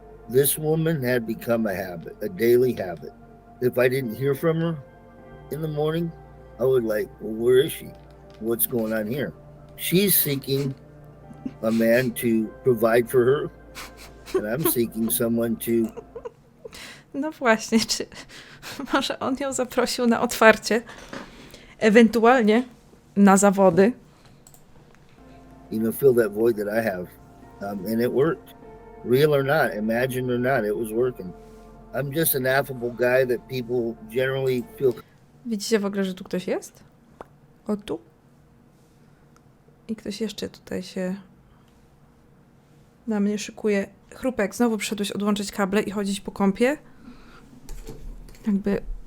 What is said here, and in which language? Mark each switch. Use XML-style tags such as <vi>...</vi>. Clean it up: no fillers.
<en>This woman had become a habit, a daily habit. If I didn't hear from her in the morning, I would like, well, where is she? What's going on here? She's seeking a man to provide for her, and I'm seeking someone to,</en> <pl>No właśnie, czy może on ją zaprosił na otwarcie, ewentualnie na zawody.</pl> <en>fill that void that I have. And it worked. Real or not, imagined or not, it was working. I'm just an affable guy that people generally feel.</en> <pl>Widzicie w ogóle, że tu ktoś jest? O tu? I ktoś jeszcze tutaj się na mnie szykuje. Chrupek, znowu przyszedłeś odłączyć kable i chodzić po kąpie? Jakby...</pl>